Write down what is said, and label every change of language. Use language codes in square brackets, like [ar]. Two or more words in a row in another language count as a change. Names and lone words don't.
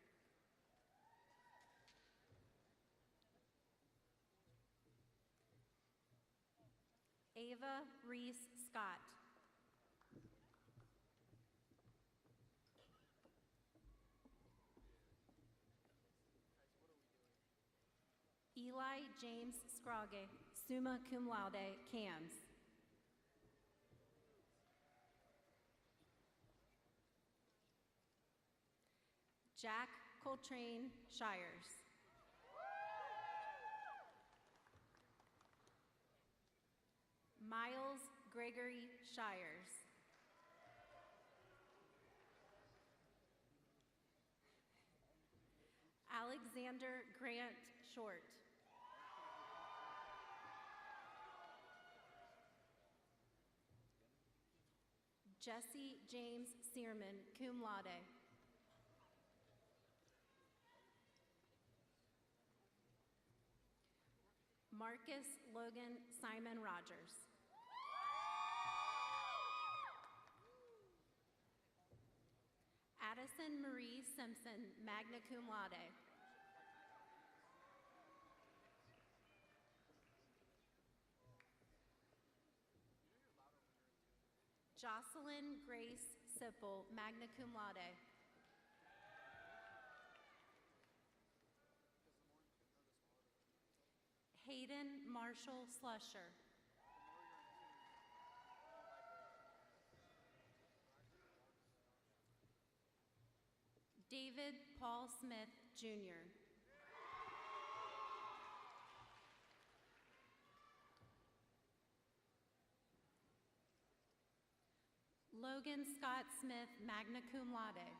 [en] Ava Reese Scott. Eli James Scrogge, [la] summa cum laude, [en] Cams. Jack Coltrane Shires. Miles Gregory Shires. Alexander Grant Short. Jesse James Searman, [la] cum laude. [en] Marcus Logan Simon Rogers. Addison Marie Simpson, [la] magna cum laude. [en] Jocelyn Grace Sipple, [la] magna cum laude. [en] Hayden Marshall Slusher. David Paul Smith, Jr. Logan Scott Smith, [la] magna cum laude.